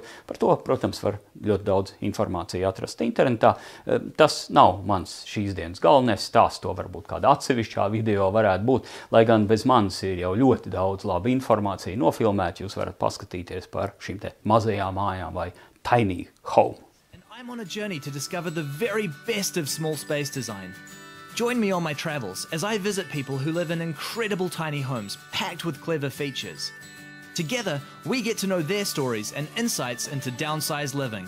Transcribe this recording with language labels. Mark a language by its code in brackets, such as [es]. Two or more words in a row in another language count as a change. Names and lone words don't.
[lv] Par to, protams, var ļoti daudz informāciju atrast internetā. Tas nav mans šīs dienas galvenais stāsts, to varbūt kāda atsevišķā video varētu būt, lai gan bez manis ir jau ļoti daudz laba informācija nofilmēta, jūs varat paskatīties par šīm te mazajām mājām vai [en] tiny home. I'm on a journey to discover the very best of small space design. Join me on my travels as I visit people who live in incredible tiny homes packed with clever features. Together, we get to know their stories and insights into downsized living.